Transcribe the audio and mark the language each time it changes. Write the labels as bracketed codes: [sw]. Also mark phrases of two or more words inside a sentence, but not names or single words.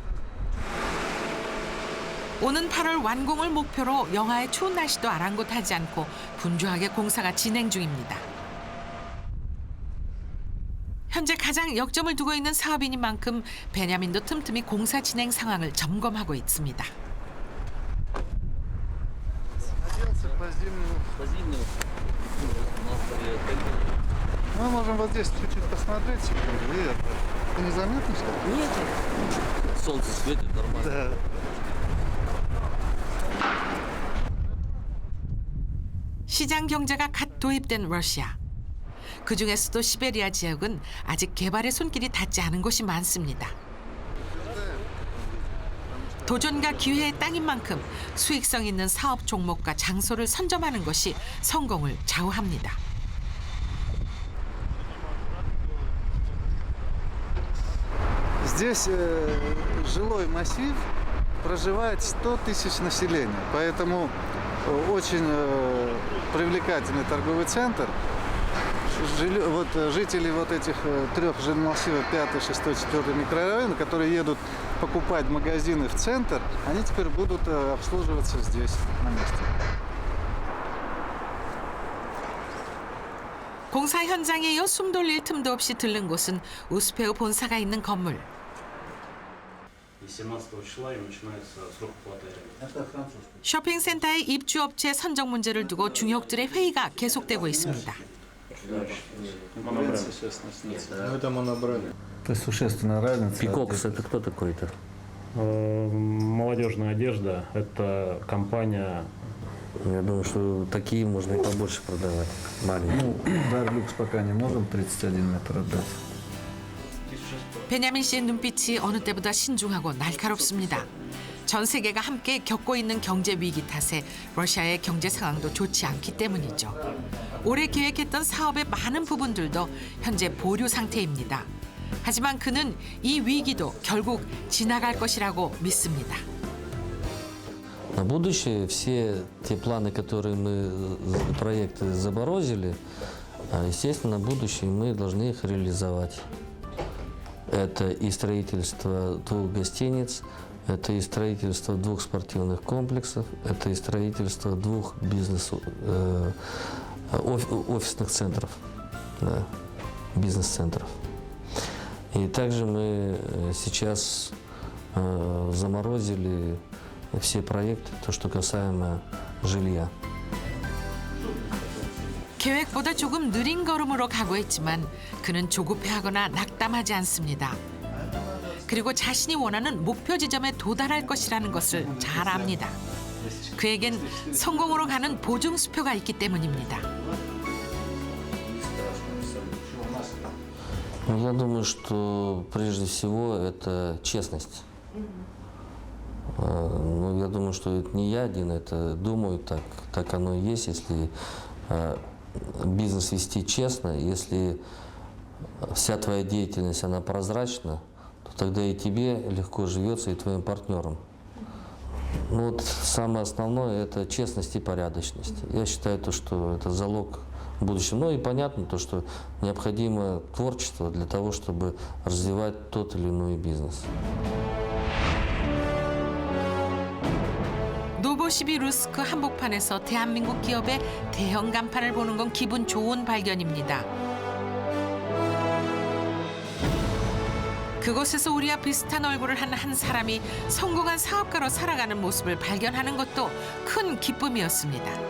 [ko] 오는 8월 완공을 목표로 영하의 추운 날씨도 아랑곳하지 않고 분주하게 공사가 진행 중입니다. 현재 가장 역점을 두고 있는 사업인인 만큼 베냐민도 틈틈이 공사 진행 상황을 점검하고 있습니다. [ru] Мы можем вот здесь чуть-чуть посмотреть секунду, и это. Ты незаметно, что ли? Нет. Солнце светит нормально. Да. [ko] 시장 경제가 갓 도입된 러시아. 그중에서도 시베리아 지역은 아직 개발의 손길이 닿지 않은 곳이 많습니다. 도전과 기회의 땅인 만큼 수익성 있는 사업 종목과 장소를 선점하는 것이 성공을 좌우합니다. [ru] Здесь жилой массив, проживает 100 тысяч населения, поэтому очень привлекательный торговый центр. Вот жители вот этих трех жилмассивов, 5, 6, 4 микрорайона, которые едут покупать магазины в центр, они теперь будут обслуживаться здесь, на месте. [ko] 공사 현장에 이어 숨 돌릴 틈도 없이 들른 곳은 우스페흐 본사가 있는 건물. [ru] 17 числа им начинается срок оплаты аренды. [ko] 쇼핑센터의 입주업체 선정 문제를 두고 중역들의 회의가 계속되고 있습니다. [ru] Ну, это монобренд. То есть существенная разница. Пикокс это кто такой-то? Молодежная одежда – это компания. Я думаю, что такие можно и побольше продавать. Маленькие. Ну, Дарлюкс пока не можем 31 метр отдать. [ko] 베냐민 씨의 눈빛이 어느 때보다 신중하고 날카롭습니다. 전 세계가 함께 겪고 있는 경제 위기 탓에 러시아의 경제 상황도 좋지 않기 때문이죠. 올해 계획했던 사업의 많은 부분들도 현재 보류 상태입니다. 하지만 그는 이 위기도 결국 지나갈 것이라고 믿습니다. [ru] На будущее все те планы, которые мы, проекты заморозили, естественно, на будущее мы должны их реализовать. Это и строительство 2 гостиниц, это и строительство 2 спортивных комплексов, это и строительство 2 офисных центров, да, бизнес-центров. И также мы сейчас заморозили все проекты, то, что касаемо жилья. [ko] 계획보다 조금 느린 걸음으로 가고 있지만 그는 조급해하거나 낙담하지 않습니다. 그리고 자신이 원하는 목표 지점에 도달할 것이라는 것을 잘 압니다. 그에겐 성공으로 가는 보증수표가 있기 때문입니다. [ru] Я думаю, что прежде всего это честность. Ну, я думаю, что это не я один, это думаю, так оно и есть. Если бизнес вести честно, если вся твоя деятельность, она прозрачна, то тогда и тебе легко живется, и твоим партнерам. Ну, вот самое основное – это честность и порядочность. Я считаю, что это залог будущего. Ну и понятно, что необходимо творчество для того, чтобы развивать тот или иной бизнес. [ko] 노보시비르스크 한복판에서 대한민국 기업의 대형 간판을 보는 건 기분 좋은 발견입니다. 그곳에서 우리와 비슷한 얼굴을 한 사람이 성공한 사업가로 살아가는 모습을 발견하는 것도 큰 기쁨이었습니다.